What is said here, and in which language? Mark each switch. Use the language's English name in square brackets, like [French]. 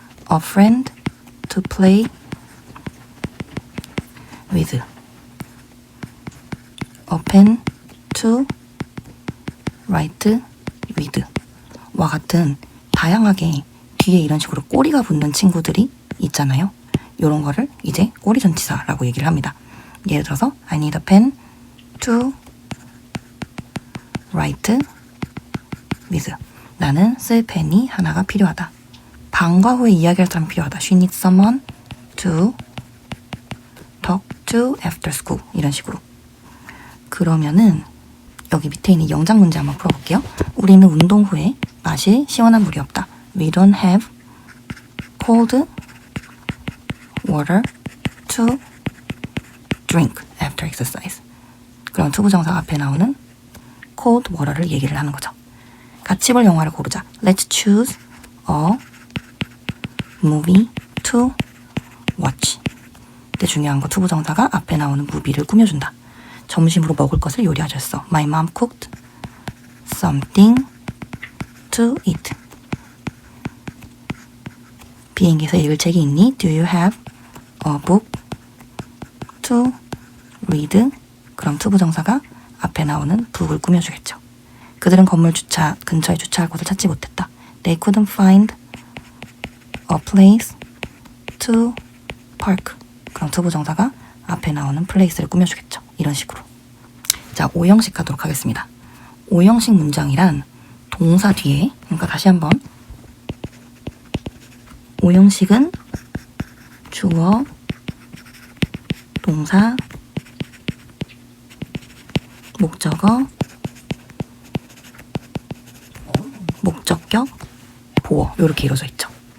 [English] a friend to play with, a pen to write with [Korean] 와 같은 다양하게 뒤에 이런 식으로 꼬리가 붙는 친구들이 있잖아요. 이런 거를 이제 꼬리 전치사라고 얘기를 합니다. 예를 들어서 [English] I need a pen to write with. [Korean] 나는 쓸 펜이 하나가 필요하다. 방과 후에 이야기할 사람이 필요하다. [English] She needs someone to talk to after school. [Korean] 이런 식으로. 그러면은 여기 밑에 있는 영작 문제 한번 풀어볼게요. 우리는 운동 후에 마실 시원한 물이 없다. [English] We don't have cold water to drink after exercise. [Korean] 그럼 투부정사 앞에 나오는 cold water를 얘기를 하는 거죠. 같이 볼 영화를 고르자. [English] Let's choose a movie to watch. [Korean] 근데 중요한 거 투부정사가 앞에 나오는 movie를 꾸며준다. 점심으로 먹을 것을 요리하셨어. [English] My mom cooked something to eat. [Korean] 비행기에서 읽을 책이 있니? [English] Do you have a book to read? [Korean] 그럼 투부정사가 앞에 나오는 book을 꾸며주겠죠. 그들은 건물 주차 근처에 주차할 곳을 찾지 못했다. [English] They couldn't find a place to park. [Korean] 그럼 투부정사가 앞에 나오는 place를 꾸며주겠죠. 이런 식으로. 자, 5형식 가도록 하겠습니다. 5형식 문장이란 동사 뒤에, 그러니까 다시 한번 5형식은 주어, 동사, 목적어, 목적격, 보어 이렇게 이루어져 있죠.